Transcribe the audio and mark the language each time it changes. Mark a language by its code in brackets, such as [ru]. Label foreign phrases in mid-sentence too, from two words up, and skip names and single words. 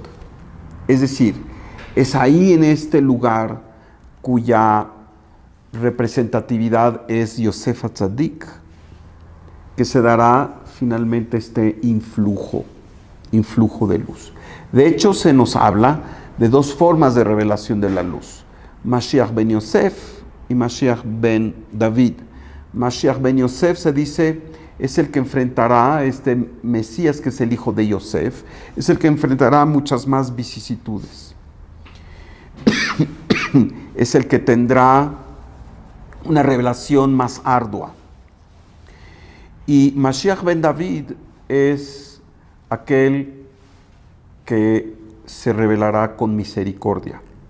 [es] Es decir, es ahí en este lugar cuya representatividad es Yosef HaTzadik, que se dará finalmente este influjo de luz. De hecho, se nos habla de dos formas de revelación de la luz: Mashiach ben Yosef y Mashiach ben David. Mashiach ben Yosef se dice es el que enfrentará, este Mesías que es el hijo de Yosef, es el que enfrentará muchas más vicisitudes. Es el que tendrá una revelación más ardua. Y Mashiach ben David es aquel que se revelará con misericordia.